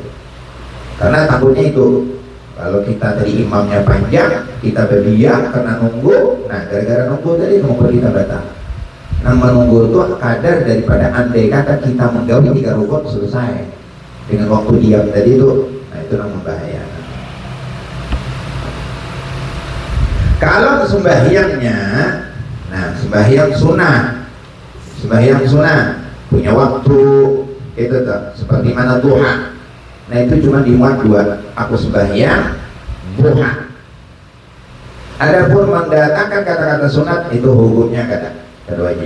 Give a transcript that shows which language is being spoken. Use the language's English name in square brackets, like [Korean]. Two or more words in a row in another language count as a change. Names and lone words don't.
[Indonesian] Karena takutnya itu, kalau kita tadi imamnya panjang, kita berdiam karena nunggu. [Banjar] Nah, gara-gara nunggu tadi nunggu kita batal. Nah, menunggu itu kadar daripada andai kata kita menggawi 3 rukun selesai dengan waktu diam tadi itu, nah itu yang membahayakan. [Indonesian] Kalau sembahyangnya, nah sembahyang sunnah punya waktu itu tuh, seperti mana duha. Nah itu cuma dimuat 2, aku sembahyang duha. Adapun mendatangkan kata-kata sunat itu hukumnya kada wajib.